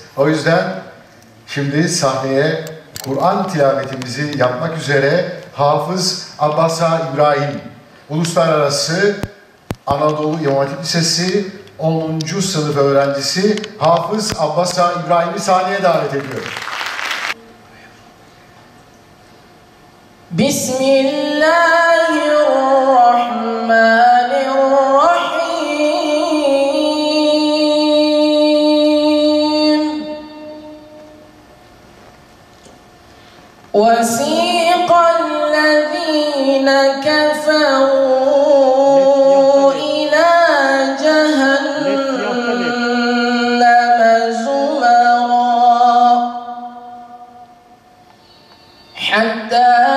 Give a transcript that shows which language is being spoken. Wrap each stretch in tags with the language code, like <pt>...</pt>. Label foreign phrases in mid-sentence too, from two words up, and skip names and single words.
<tr>O yüzden şimdi sahneye Kur'an tilavetimizi yapmak üzere Hafız Abbasa İbrahim, Uluslararası Anadolu İmam Hatip Lisesi 10. sınıf öğrencisi Hafız Abbasa İbrahim'i sahneye davet ediyorum. Bismillahirrahmanirrahim.</tr> <ar>وَسِيقَ الَّذِينَ كَفَرُوا إِلَى جَهَنَّمَ زُمَرًا حَتَّى</ar>